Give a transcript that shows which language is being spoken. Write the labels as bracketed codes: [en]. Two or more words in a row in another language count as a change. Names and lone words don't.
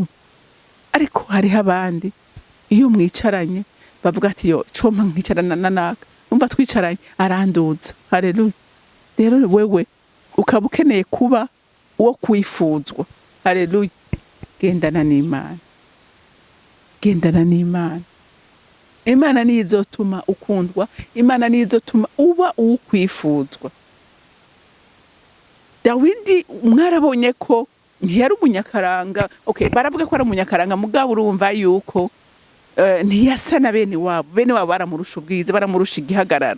[rn] Ariko hari abandi iyo mwicaranye bavuga ati yo coma nkicarana nanaka, umva twicaranye aranduza. Haleluya. Rero wewe ukaba ukeneye kuba uwo kwifuzwa. Haleluya. Gendana n'Imana, gendana n'Imana. Imana niyo izotuma ukundwa, Imana niyo izotuma uba ukwifuzwa. Dawidi mwarabonye ko ntiyari umunyakaranga. Okay, baravuga ko ari umunyakaranga, mugabo urumva yuko ntiyasa na bene wabo baramurusha ubwiza, baramurusha igihagararo.